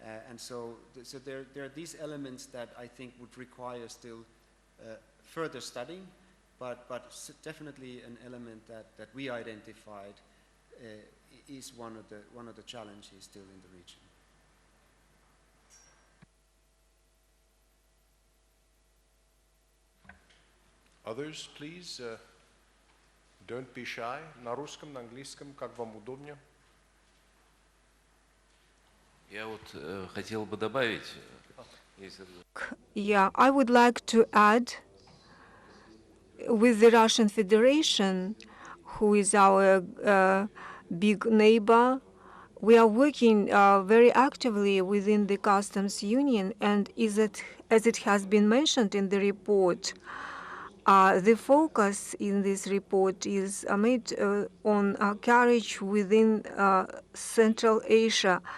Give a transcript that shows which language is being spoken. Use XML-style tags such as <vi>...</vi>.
<en>And so there are these elements that I think would require still further studying, but definitely an element that we identified is one of the challenges still in the region. Others, please, don't be shy.</en> <ru>На русском, на английском, как вам удобнее. Я вот хотел бы добавить, если...</ru> <en>Yeah, I would like to add, with the Russian Federation, who is our big neighbor, we are working very actively within the customs union, and as it has been mentioned in the report, the focus in this report is made on carriage within Central Asia.</en>